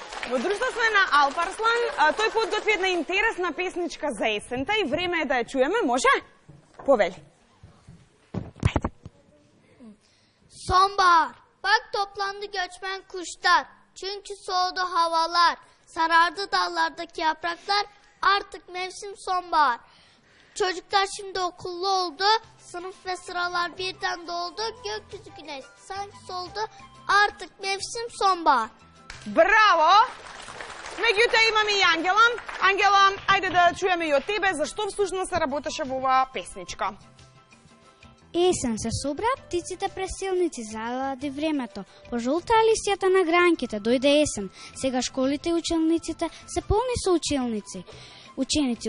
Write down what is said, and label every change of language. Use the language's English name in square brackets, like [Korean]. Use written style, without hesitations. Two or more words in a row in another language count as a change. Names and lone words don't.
[Macedonian] Во друштво сме на Алпарслан, тој подготви една интересна песничка за есента и време е да ја чуеме, може? Повели. [Turkish] Sonbahar, bak toplandı göçmen kuşlar. Çünkü soğudu havalar. Sarardı dallardaki yapraklar. Artık mevsim sonbahar. Çocuklar şimdi okullu oldu. Sınıf ve sıralar birden doldu. Gökyüzü güneş sanki soldu. Artık mevsim sonbahar. [Macedonian] Браво! Меѓутоа имаме и Ангела. Ангела, ајде да чуеме и од тебе зашто всушност се работеше во оваа песничка. Есен се собра птиците пресилници, залади времето. Пожолтаа листјата на гранките, дојде есен. Сега школите и училниците се полни со ученици.